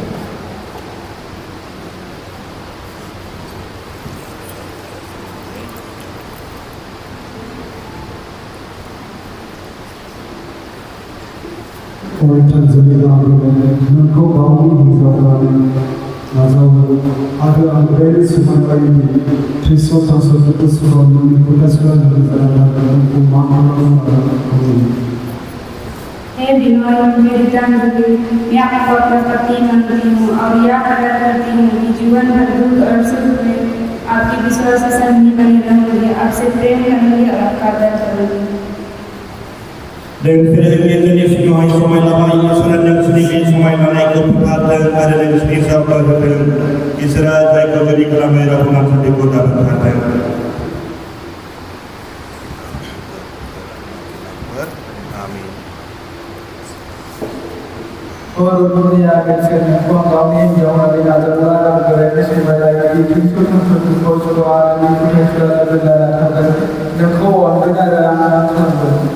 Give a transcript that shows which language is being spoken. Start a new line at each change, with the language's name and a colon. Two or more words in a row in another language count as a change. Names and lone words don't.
Bodo: अरायथा जुलि लाबोनानै नोंखौ गावनि हिन्जाव होननानै नाजावो आरो आं गोरायै समाय लायोदि थैस' थांस' दुखु सुखुआव नोंनि फोथायसुला लोगो जाना थागोन, नोंखौ मान खालामगोन आरो खालामगोन।
Hindi: हे बीमार मेरी जान जुली, मैं आपको अपना पति मानती हूँ और यह आग्रह करती हूँ कि जीवन भर दुख और सुख में आपकी विश्वास संगी बनी रहूंगी, आपसे प्रेम करूंगी और आपका आदर करूंगी।
Bodo: नोंसोरो गिर्जानि सिगाङावहाय समाय लाबाय। इसोरा नोंसोरनि बे समाय लानायखौ फोथारथों आरो नोंसोरनि सायाव बोर होथों। इसोरा जायखौ जुलि खालामबाय रावबो मानसिया बेखौ दाबोथारथों। दुनिया नोंखौ आं गावनि हिन्जाव होननानै नाजावो आरो आं गोरायै समाय लायोदि थैस' थांस' दुखुआव सुखुआव आं नोंनि फोथायसुला लोगो जाना थागोन, नोंखौ अनगोन आरो आं मान खालामगोन।